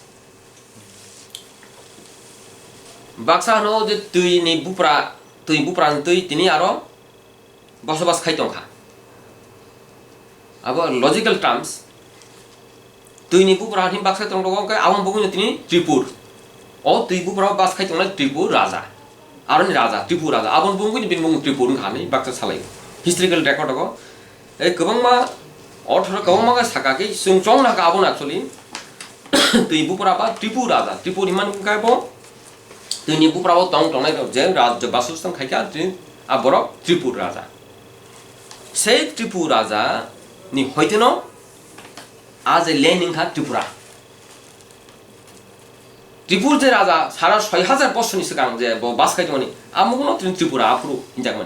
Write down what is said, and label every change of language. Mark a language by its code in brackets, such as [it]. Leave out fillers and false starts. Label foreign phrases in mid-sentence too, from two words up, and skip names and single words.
[trp] बाक्सा नो जे तुइनि बुप्रा तुइ तिनि आरो बसबास खाइतंखा अब [en] logical terms [trp] तुइनि बुप्रा नि बाक्सा तंग दङ के आवन बगुनि तिनि त्रिपुर ओ तुइ बुप्रा बास खाइतंला त्रिपुर राजा आरनि राजा त्रिपुर राजा आवन बगुनि बिन बगु त्रिपुर खानि बाक्सा सालाय [en] historical record [trp] दङ ए गोबांमा अर्थर गोबांमा साकाके सुंचों ना गाबन एक्चुअली तुइ बुप्रा बा त्रिपुर राजा त्रिपुर हिमान गायबो तुइनि बुप्राबो तंग तंनाय जे राज्य बासुस्थान खाइका आबर त्रिपुर राजा से त्रिपुर राजा नि होइतेनो आज लेनिंखा त्रिपुरा त्रिपुर जे राजा 6,500 बछरनि सिगां जे बास खाइतोनि आमुगुनो त्रिपुरा आफुरु हिंजागमनि